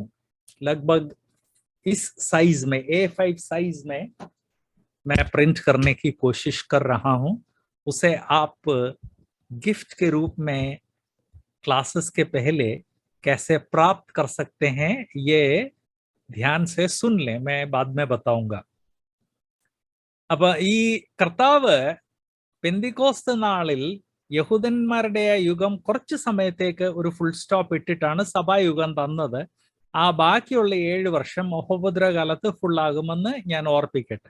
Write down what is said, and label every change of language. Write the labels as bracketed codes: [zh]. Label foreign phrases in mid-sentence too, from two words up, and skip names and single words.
[hi] लगभग इस साइज में, A5 साइज में मैं प्रिंट करने की कोशिश कर रहा हूं. उसे आप गिफ्ट के रूप में क्लासेस के पहले कैसे प्राप्त कर सकते हैं, ये ध्यान से सुन लें, मैं बाद में बताऊंगा. [ml] അപ്പൊ ഈ കർത്താവ് പെന്തിക്കോസ്ത് നാളിൽ യഹൂദന്മാരുടെ യുഗം കുറച്ച് സമയത്തേക്ക് ഒരു [en] full stop [ml] ഇട്ടിട്ടാണ് സഭായുഗം തന്നത്. ആ ബാക്കിയുള്ള 7 വർഷം മഹോപദ്രവകാലത്ത് ഫുള്ളാകുമെന്ന് ഞാൻ ഓർപ്പിക്കട്ടെ.